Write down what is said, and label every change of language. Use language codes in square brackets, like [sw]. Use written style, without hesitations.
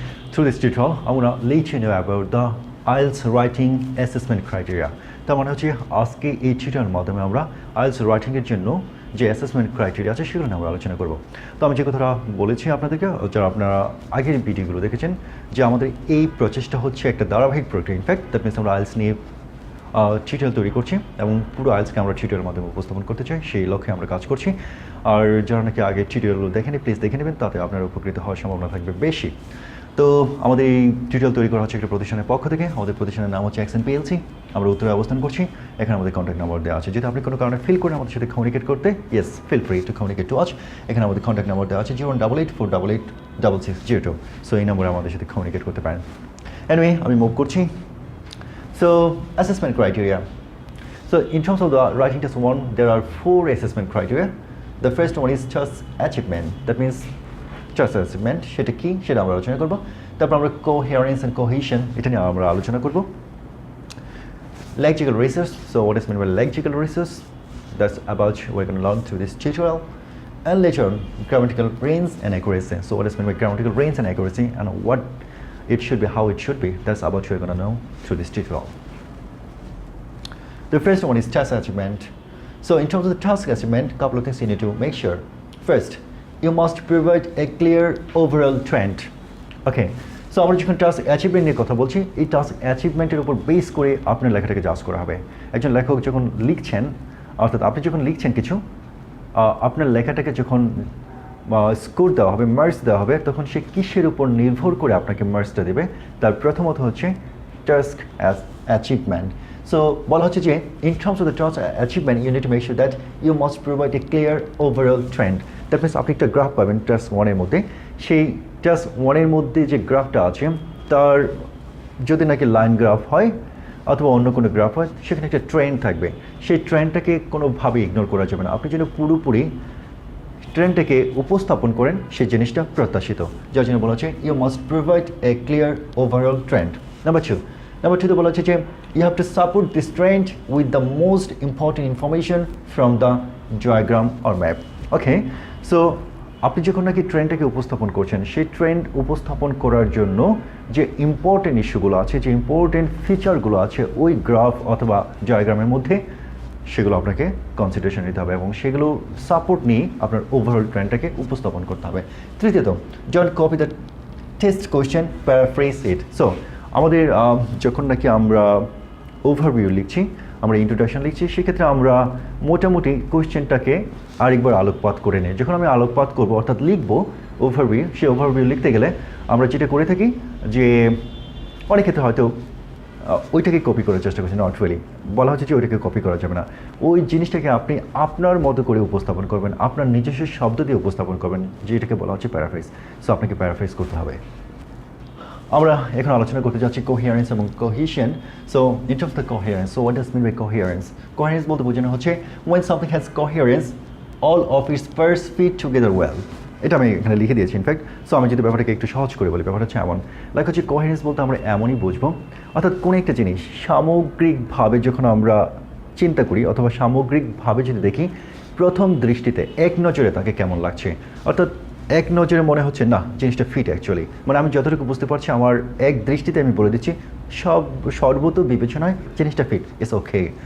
[en] Through this tutorial, I'm going to let you know about the IELTS writing assessment criteria. [bn] তার মানে হচ্ছে আজকে এই টিউটোরিয়ালের মাধ্যমে আমরা IELTS রাইটিং এর জন্য যে অ্যাসেসমেন্ট ক্রাইটেরিয়া আছে সেগুলো নিয়ে আমরা আলোচনা করব। তো আমি যে কথাটা বলেছি আপনাদেরকে, যারা আপনারা আগের ভিডিওগুলো দেখেছেন, যে আমাদের এই প্রচেষ্টা হচ্ছে একটা ধারাবাহিক প্রক্রিয়া। [en] in fact that means [bn] আমরা IELTS নিয়ে টিউটোরিয়াল তৈরি করছি এবং পুরো IELTSকে আমরা টিউটোরিয়ালের মাধ্যমে উপস্থাপন করতে চাই, সেই লক্ষ্যে আমরা কাজ করছি। আর যারা নাকি আগে টিউটোরিয়ালগুলো দেখেনি, প্লিজ দেখে নেবেন, তাতে আপনারা উপকৃত হওয়ার সম্ভাবনা থাকবে বেশি। তো আমাদের এই টিউটোরিয়াল তৈরি করা হচ্ছে একটা প্রতিষ্ঠানের পক্ষ থেকে। আমাদের প্রতিষ্ঠানের নাম হচ্ছে Acceent BLC। আমরা উত্তরে অবস্থান করছি। এখানে আমাদের কন্ট্যাক্ট নাম্বার দেওয়া আছে। যদি আপনি কোনো কারণে ফিল করেন আমাদের সাথে কমিউনিকেট করতে, yes, [en] Feel free to communicate to us. [bn] এখানে আমাদের কন্ট্যাক্ট নাম্বার দেওয়া আছে 08848866602। সো এই নম্বরে আমাদের সাথে কমিউনিকেট করতে পারেন। এনিওয়ে, আমি মুভ করছি। So assessment criteria. [en] So in terms of the writing test 1, there are 4 assessment criteria. The first one is task achievement. That means task achievement, [bn] সেটা কি সেটা আমরা আলোচনা করব। তারপর আমরা coherence and cohesion, এটা নিয়ে আমরা আলোচনা করব। [en] Lexical research, so what is meant by lexical research? That's about we're going to learn through this tutorial. And later on, grammatical range and accuracy. So what is meant by grammatical range and accuracy, and what it should be, how it should be. That's about we're going to know through this tutorial. The first one is task achievement. So in terms of the task achievement, a couple of things you need to make sure. First, you must provide a clear overall trend. [bn] Okay, so আমরা যখন task achievement নিয়ে কথা বলছি, এই task অ্যাচিভমেন্টের উপর base করে আপনার লেখাটাকে জাজ করা হবে। একজন লেখক যখন লিখছেন, অর্থাৎ আপনি যখন লিখছেন কিছু, আপনার লেখাটাকে যখন স্কোর দেওয়া হবে, মার্কস দেওয়া হবে, তখন সে কিসের উপর নির্ভর করে আপনাকে মার্কসটা দেবে? তার প্রথমত হচ্ছে টাস্ক অ্যাচিভমেন্ট। [en] So [bn] বলা হচ্ছে যে [en] in terms of the task achievement, you need to make sure that you must provide a clear overall trend. That means [bn] আপনি একটা গ্রাফ পাবেন টাস্ক 1 এর মধ্যে। সেই টাস্ক 1 এর মধ্যে যে গ্রাফটা আছে, তার যদি নাকি লাইন গ্রাফ হয় অথবা অন্য কোনো গ্রাফ হয়, সেখানে একটা ট্রেন্ড থাকবে। সেই ট্রেন্ডটাকে কোনোভাবেই ইগনোর করা যাবে না। আপনি যেন পুরোপুরি ট্রেন্ডটাকে উপস্থাপন করেন, সেই জিনিসটা প্রত্যাশিত। যার জন্য বলা হচ্ছে [en] You must provide a clear overall trend. [bn] Number 2 বলা হচ্ছে যে [en] you have to support this trend with the most important information from the diagram or map. [bn] Okay, so আপনি যখন নাকি ট্রেন্ডটাকে উপস্থাপন করছেন, সেই ট্রেন্ড উপস্থাপন করার জন্য যে ইম্পর্টেন্ট ইস্যুগুলো আছে, যে ইম্পর্টেন্ট ফিচারগুলো আছে ওই গ্রাফ অথবা ডায়াগ্রামের মধ্যে, সেগুলো আপনাকে কনসিডারেশন নিতে হবে এবং সেগুলো সাপোর্ট নিয়ে আপনার ওভারঅল ট্রেন্ডটাকে উপস্থাপন করতে হবে। তৃতীয়ত, [en] Don't copy the test question, paraphrase it. [bn] So আমাদের যখন নাকি আমরা ওভারভিউ লিখছি, আমরা ইন্ট্রোডাকশন লিখছি, সেক্ষেত্রে আমরা মোটামুটি কোয়েশ্চেনটাকে আরেকবার আলোকপাত করে নিই। যখন আমি আলোকপাত করব, অর্থাৎ লিখবো ওভারভিউ, সেই ওভারভিউ লিখতে গেলে আমরা যেটা করে থাকি যে অনেক ক্ষেত্রে হয়তো ওইটাকে কপি করার চেষ্টা করছি। [en] not really, [bn] বলা হচ্ছে যে ওইটাকে কপি করা যাবে না। ওই জিনিসটাকে আপনি আপনার মতো করে উপস্থাপন করবেন, আপনার নিজস্ব শব্দ দিয়ে উপস্থাপন করবেন, যেটাকে বলা হচ্ছে প্যারাফ্রেজ। সো আপনাকে প্যারাফ্রেজ করতে হবে। আমরা এখন আলোচনা করতে যাচ্ছি কোহেরেন্স এবং cohesion. [en] So in terms of the coherence, so what does mean by coherence? [bn] Coherence বলতে বোঝানো হচ্ছে [en] when something has coherence, all of its parts fit together well. [bn] এটা আমি এখানে লিখে দিয়েছি ইনফ্যাক্ট। সো আমি যদি ব্যাপারটাকে একটু সহজ করে বলি, ব্যাপারটা হচ্ছে এমন, লাইক হচ্ছে কোহেরেন্স বলতে আমরা এমনই বুঝবো, অর্থাৎ কোনো একটা জিনিস সামগ্রিকভাবে যখন আমরা চিন্তা করি অথবা সামগ্রিকভাবে যদি দেখি, প্রথম দৃষ্টিতে এক নজরে তাকে কেমন লাগছে, অর্থাৎ এক নজরে মনে হচ্ছে না জিনিসটা ফিট অ্যাকচুয়ালি, মানে আমি যতটুকু বুঝতে পারছি, আমার এক দৃষ্টিতে আমি বলে দিচ্ছি, সর্বত বিবেচনায় জিনিসটা ফিট, [en] It's okay.